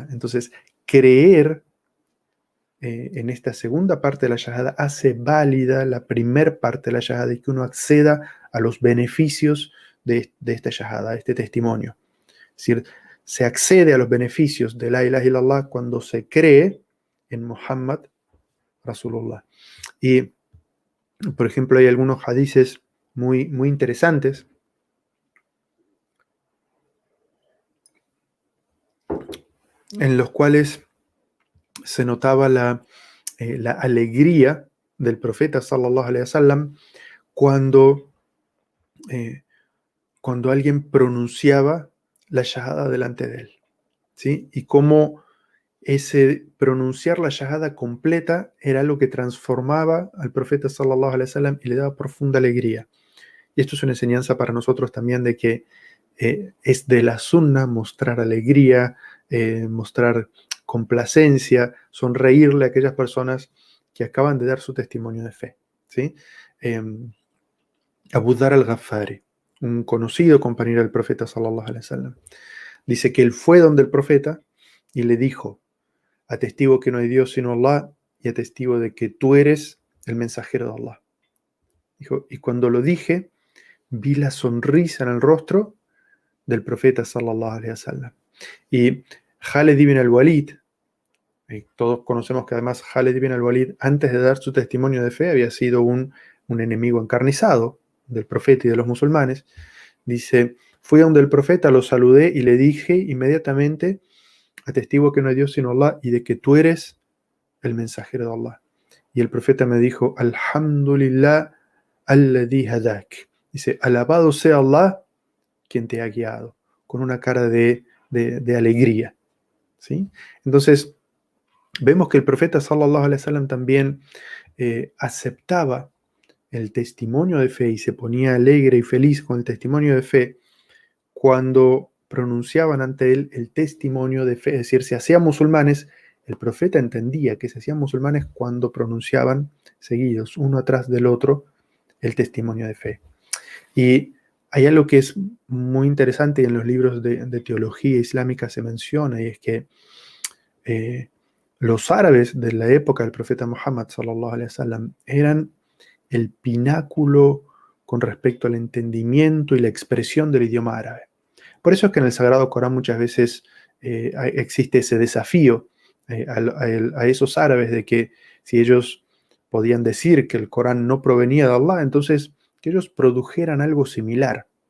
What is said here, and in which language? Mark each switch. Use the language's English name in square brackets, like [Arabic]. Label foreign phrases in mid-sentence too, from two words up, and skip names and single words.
[Spanish] Entonces, creer en esta segunda parte de la shahada hace válida la primer parte de la shahada y que uno acceda a los beneficios de esta shahada, de este testimonio. Es decir, se accede a los beneficios de [Arabic] لا إله إلا الله [Spanish] cuando se cree en [Arabic] محمد رسول الله. [Spanish] Y, por ejemplo, hay algunos hadices muy, muy interesantes en los cuales se notaba la alegría del profeta [Arabic] صلى الله عليه وسلم [Spanish] cuando alguien pronunciaba la shahada delante de él, ¿sí? Y cómo ese pronunciar la shahada completa era lo que transformaba al profeta [Arabic] صلى الله عليه وسلم [Spanish] y le daba profunda alegría. Y esto es una enseñanza para nosotros también de que es de la sunna mostrar alegría, mostrar complacencia, sonreírle a aquellas personas que acaban de dar su testimonio de fe, ¿sí? Abu Dhar al-Ghaffari, un conocido compañero del profeta [Arabic] صلى الله عليه وسلم, [Spanish] dice que él fue donde el profeta y le dijo, atestigo que no hay Dios sino Allah y atestigo de que tú eres el mensajero de Allah. Dijo, y cuando lo dije, vi la sonrisa en el rostro del profeta [Arabic] صلى الله عليه وسلم. [Spanish] Y Khalid ibn al-Walid, todos conocemos que además Khalid ibn al-Walid, antes de dar su testimonio de fe, había sido un enemigo encarnizado del profeta y de los musulmanes. Dice, fui a donde el profeta, lo saludé y le dije inmediatamente, atestigo que no hay Dios sino Allah y de que tú eres el mensajero de Allah. Y el profeta me dijo, [Arabic] الحمد لله الذي هداك. [Spanish] Dice, alabado sea Allah quien te ha guiado, con una cara de alegría. ¿Sí? Entonces, vemos que el profeta [Arabic] صلى الله عليه وسلم [Spanish] también aceptaba el testimonio de fe y se ponía alegre y feliz con el testimonio de fe cuando pronunciaban ante él el testimonio de fe, es decir, se hacían musulmanes. El profeta entendía que se hacían musulmanes cuando pronunciaban seguidos, uno atrás del otro, el testimonio de fe. Y hay algo que es muy interesante y en los libros de teología islámica se menciona, y es que eh, los árabes de la época del profeta Muhammad [Arabic] صلى الله عليه وسلم [Spanish] eran el pináculo con respecto al entendimiento y la expresión del idioma árabe. Por eso es que en el Sagrado Corán muchas veces existe ese desafío a esos árabes de que si ellos podían decir que el Corán no provenía de Allah, entonces que ellos produjeran algo similar.